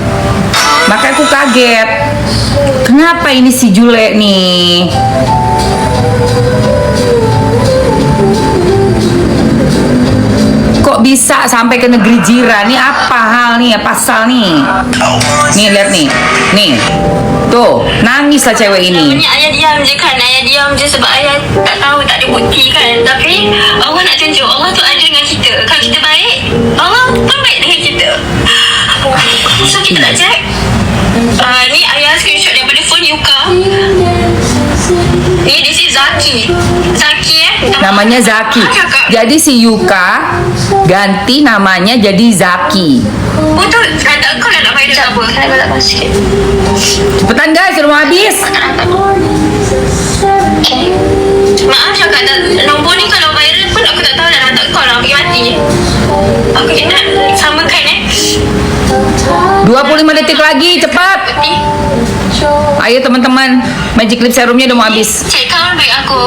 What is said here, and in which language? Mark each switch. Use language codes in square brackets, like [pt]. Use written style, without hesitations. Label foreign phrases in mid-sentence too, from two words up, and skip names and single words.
[id] Makanya aku kaget. Kenapa ini si Jule nih? Kok bisa sampai ke negeri jiran? [ms] Nih apa hal nih? Pasal nih? Nih lihat nih. Nih. [id] Tuh, nangis lah cewek ini. [ms] Namanya ayah diam je kan. Ayah diam je sebab ayah tak tahu, tak ada bukti kan. Tapi Allah nak tunjuk, Allah tu ada dengan kita. Kalau kita baik, Allah pun baik dengan kita. So kita nak check. Ni ayah screenshot daripada phone Yuka. Ni [en] this is [ms] Zaki. Zaki [id] Namanya Zaki. Jadi si Yuka ganti namanya jadi Zaki. [ms] Betul. Kata kau nak viral apa? Saya balap sikit. [id] Cepetan guys, sudah mau habis. Okay. [ms] Maaf cakap tak, nombor ni kalau viral pun aku tak tahu dah hantar kau lah pergi mati. Aku nak samakan [id] 25 detik lagi, cepat. Putih. Ayo teman-teman, Magic Lip Serumnya udah mau habis. [ms] Cik kawan baik aku.